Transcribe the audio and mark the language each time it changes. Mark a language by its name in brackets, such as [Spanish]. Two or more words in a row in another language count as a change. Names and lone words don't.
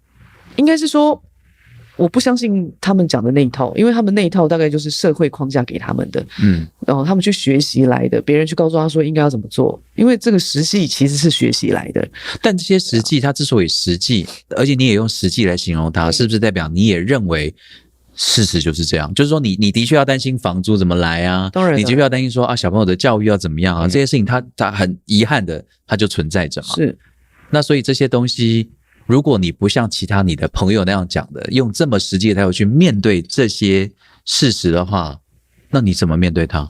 [Chinese] 應該是說。我不相信他們講的那一套，因為他們那一套大概就是社會框架給他們的，然後他們去學習來的，別人去告訴他說應該要怎麼做，因為這個實際其實是學習來的。但這些實際，它之所以實際，而且你也用實際來形容它，是不是代表你也認為事實就是這樣？就是說你的確要擔心房租怎麼來啊，當然你的確要擔心說小朋友的教育要怎麼樣啊，這些事情它很遺憾的，它就存在着嘛。是，那所以這些東西。如果你不像其他你的朋友那樣講的，用這麼實際的態度去面對這些事實的話，那你怎麼面對它？